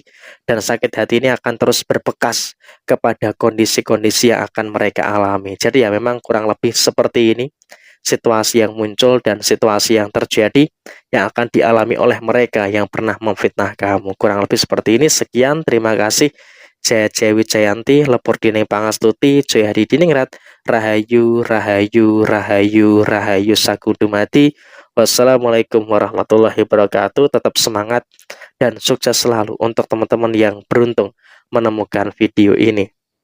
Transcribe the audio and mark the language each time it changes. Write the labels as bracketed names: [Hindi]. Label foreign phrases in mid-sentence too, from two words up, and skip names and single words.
[Indonesian] Dan sakit hati ini akan terus berbekas kepada kondisi-kondisi yang akan mereka alami. Jadi ya memang kurang lebih seperti ini situasi yang muncul dan situasi yang terjadi yang akan dialami oleh mereka yang pernah memfitnah kamu. Kurang lebih seperti ini. Sekian, terima kasih. Jaya Dewi Jayanti, Lepur Dining Pangastuti, Jaya Hadi Diningrat, Rahayu, Rahayu, Rahayu, Rahayu Sakudumati. [Arabic] والسلام عليكم ورحمة الله وبركاته. [Indonesian] Tetap semangat dan sukses selalu untuk teman-teman yang beruntung menemukan video ini.